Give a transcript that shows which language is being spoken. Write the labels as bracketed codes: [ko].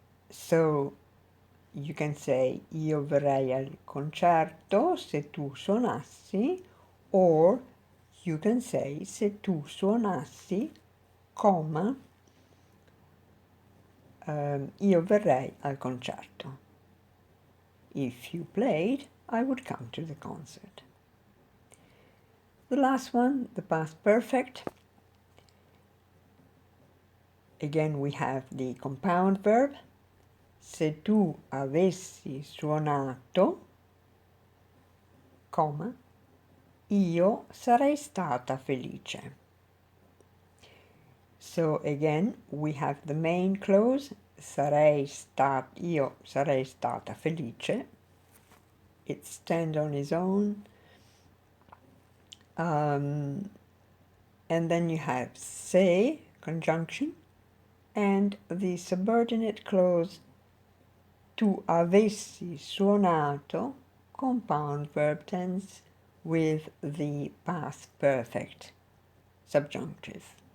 [en] So you can say [it] io verrei al concerto se tu suonassi, [en] or you can say [it] se tu suonassi, comma, io verrei al concerto. [en] If you played, I would come to the concert. The last one, the past perfect. Again, we have the compound verb. [it] Se tu avessi suonato, comma, io sarei stata felice. [en] So again, we have the main clause, [it] io sarei stata felice. [en] It stands on its own. And then you have se, conjunction, and the subordinate clause, [it] tu avessi suonato, [en] compound verb tense, with the past perfect subjunctive.